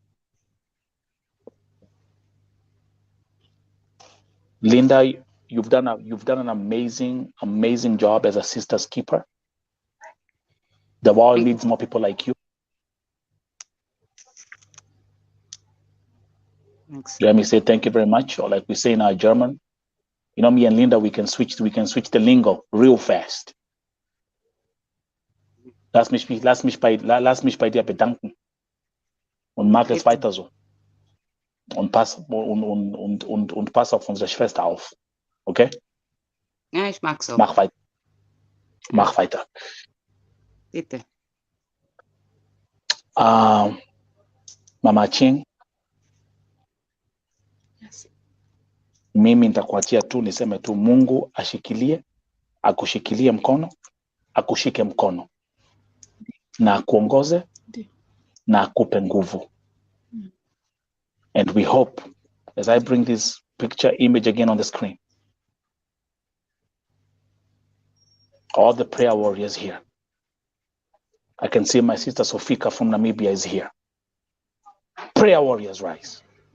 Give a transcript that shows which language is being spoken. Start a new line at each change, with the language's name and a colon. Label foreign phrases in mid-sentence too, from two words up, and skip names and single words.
English: Linda, you've done an amazing job as a sister's keeper. The world needs more people like you. Thanks. You hear me say thank you very much, or like we say in our German. You know, me and Linda, we can switch the lingo real fast.
German: Lass mich bei dir bedanken. Und mach es weiter so. Und pass auf unsere Schwester auf. Okay? Ja, ich mag so. Mach weiter. Bitte.
English: Mama Ching. Yes.
Swahili: Mimi nitakuachia tu niseme tu Mungu akushikilie mkono, akushike mkono. Na akuongoze na akupe nguvu.
English: And we hope, as I bring this image again on the screen, all the prayer warriors here. I can see my sister Sofika from Namibia is here. Prayer warriors rise.